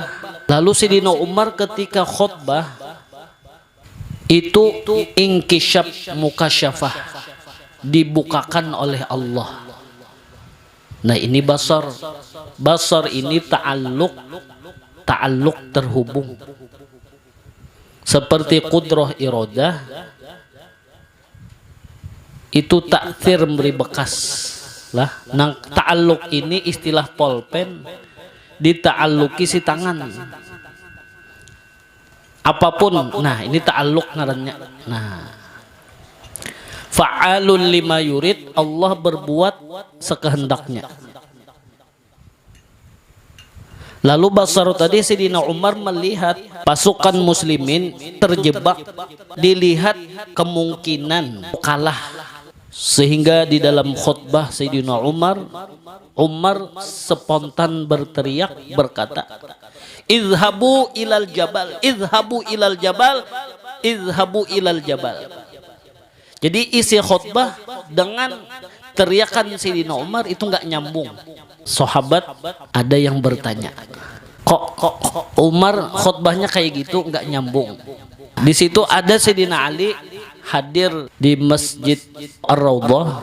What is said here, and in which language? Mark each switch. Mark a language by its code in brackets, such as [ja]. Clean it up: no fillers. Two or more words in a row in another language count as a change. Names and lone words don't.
[id] Lalu Sayyidina Umar ketika khutbah itu [ar] انكشاف مكاشفة, [id] dibukakan oleh Allah. Nah ini basar. Basar ini ta'alluq terhubung. Seperti [ar] قدرة إرادة [id] itu ta'thir, memberi bekas lah. Nah ta'alluq ini istilah polpen, dita'alluki si tangan. Apapun, nah ini ta'alluq ngarannya. Nah, [ar] فعال لما يريد, [id] Allah berbuat sekehendaknya. Lalu basar tadi Sayyidina Umar melihat pasukan muslimin terjebak, dilihat kemungkinan kalah. Sehingga di dalam khutbah Sayyidina Umar spontan berteriak berkata, [ar] اذهبوا إلى الجبل، اذهبوا إلى الجبل، اذهبوا إلى الجبل. [id] Jadi isi khutbah dengan teriakan Sayyidina Umar itu nggak nyambung. Sahabat ada yang bertanya, kok Umar khutbahnya kayak gitu nggak nyambung. Di situ ada Sayyidina Ali hadir di Masjid Ar-Raudhah.